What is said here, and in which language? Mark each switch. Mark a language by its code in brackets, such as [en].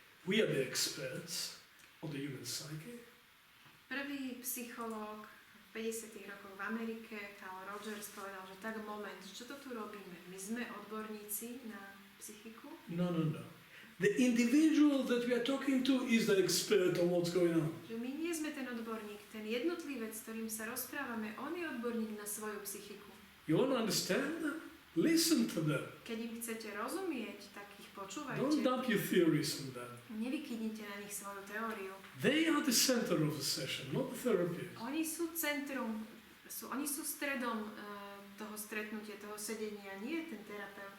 [en] We are the experts of the human psyche. [sk] Prvý psychológ v 50. rokoch v Amerike, Carl Rogers, povedal, že tak moment, čo to tu robíme? My sme odborníci na psychiku? No. [en] The individual that we are talking to is the expert on what's going on. [sk] Že my nie sme ten odborník, ten jednotlivec, s ktorým sa rozprávame, on je odborník na svoju psychiku. [en] You want to understand them? Listen to them. [sk] Keď im chcete rozumieť, tak ich [en] Don't [sk] počúvajte. [en] dump your theories on them. [sk] Nevykydnite na nich svoju teóriu. [en] They are the center of the session, not the therapist. [sk] Oni sú centrum, oni sú stredom toho stretnutia, toho sedenia, nie ten terapeut.